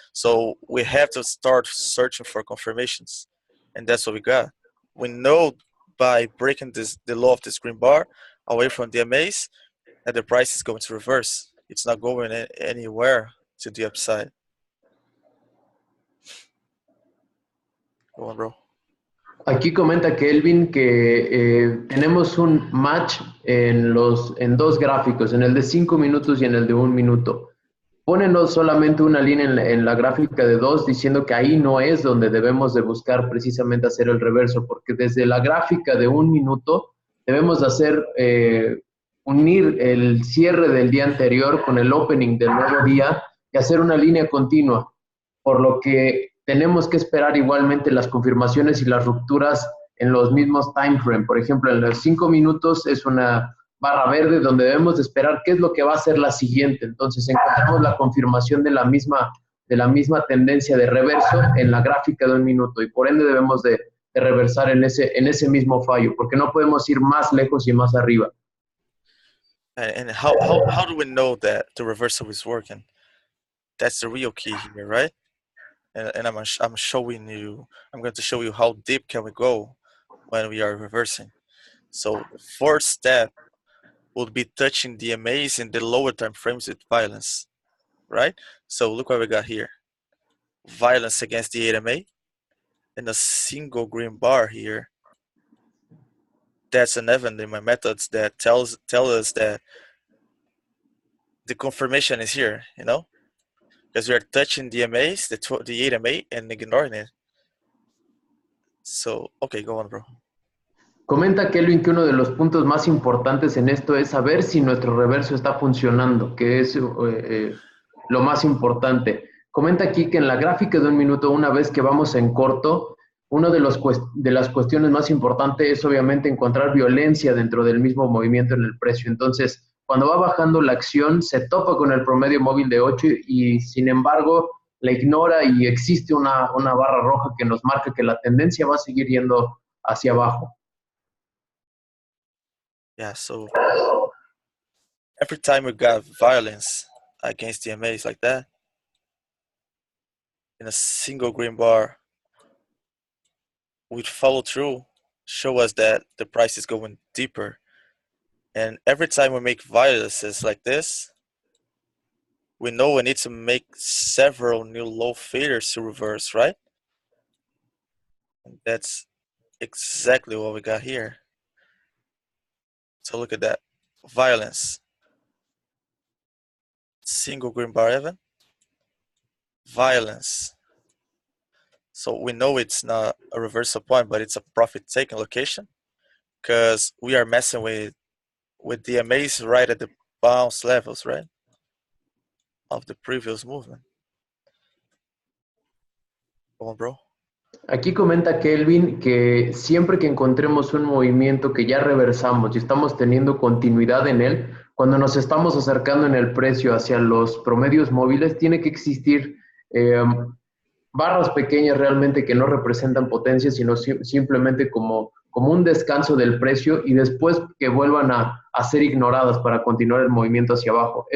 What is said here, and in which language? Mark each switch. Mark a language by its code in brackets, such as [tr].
[en] So we have to start searching for confirmations. And that's what we got. We know by breaking the low of this green bar away from the MAs that the price is going to reverse. It's not going anywhere to the upside. Go on, bro. [es] Aquí comenta Kelvin que tenemos un match en dos gráficos, en el de 5 minutos y en el de 1 minuto. pone no solamente una línea en la gráfica de 2 diciendo que ahí no es donde debemos de buscar precisamente hacer el reverso, porque desde la gráfica de 1 minuto debemos de hacer, unir el cierre del día anterior con el opening del nuevo día y hacer una línea continua, por lo que tenemos que esperar igualmente las confirmaciones y las rupturas en los mismos time frame. Por ejemplo, en los 5 minutos es una barra verde donde debemos de esperar qué es lo que va a ser la siguiente. Entonces encontramos la confirmación de la misma tendencia de reverso en la gráfica de 1 minuto y por ende debemos de reversar en ese mismo fallo, porque no podemos ir más lejos y más arriba. [en] And how do we know that the reversal is working? That's the real key here, right? And I'm showing you, I'm going to show you how deep can we go when we are reversing. So the first step would be touching the MAs in the lower time frames with violence, right? So look what we got here. Violence against the 8MA and a single green bar here. That's an event in my methods that tell us that the confirmation is here, you know? Because we are touching the MAs, the 8MA, and ignoring it. So, okay, go on, bro. [es] Comenta Kelvin que uno de los puntos más importantes en esto es saber si nuestro reverso está funcionando, que es lo más importante. Comenta aquí que en la gráfica de 1 minuto, una vez que vamos en corto, una de las cuestiones más importantes es obviamente encontrar violencia dentro del mismo movimiento en el precio. Entonces, cuando va bajando la acción, se topa con el promedio móvil de 8 y sin embargo la ignora y existe una barra roja que nos marca que la tendencia va a seguir yendo hacia abajo. [en] Yeah, so every time we got violence against the MAs like that, in a single green bar, we'd follow through, show us that the price is going deeper. And every time we make violences like this, we know we need to make several new low faders to reverse, right? And that's exactly what we got here. So look at that. Violence. Single green bar even. Violence. So we know it's not a reversal point, but it's a profit taking location because we are messing with DMAs right at the bounce levels, right? Of the previous movement. Come on, bro. [es] Aquí comenta Kelvin que siempre que encontremos un movimiento que ya reversamos y estamos teniendo continuidad en él, cuando nos estamos acercando en el precio hacia los promedios móviles, tiene que existir barras pequeñas realmente que no representan potencia, sino simplemente como un descanso del precio y después que vuelvan a ser ignoradas para continuar el movimiento hacia abajo.